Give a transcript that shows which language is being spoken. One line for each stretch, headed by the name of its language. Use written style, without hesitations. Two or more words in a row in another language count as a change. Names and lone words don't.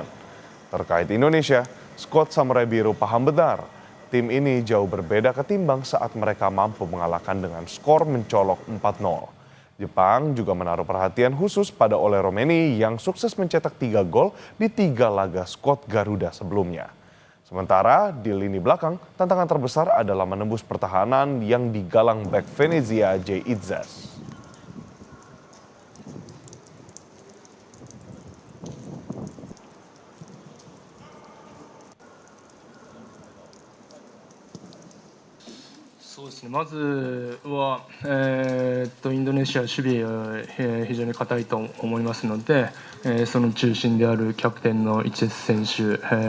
Indonesian: Terkait Indonesia, skuad Samurai Biru paham benar, tim ini jauh berbeda ketimbang saat mereka mampu mengalahkan dengan skor mencolok 4-0. Jepang juga menaruh perhatian khusus pada Ole Romeni yang sukses mencetak 3 gol di 3 laga skuad Garuda sebelumnya. Sementara di lini belakang, tantangan terbesar adalah menembus pertahanan yang digalang bek Venezia J. Itzas.
Japanese: まずは、インドネシア守備は、非常に堅いと思いますので、その中心であるキャプテンのイチェス選手、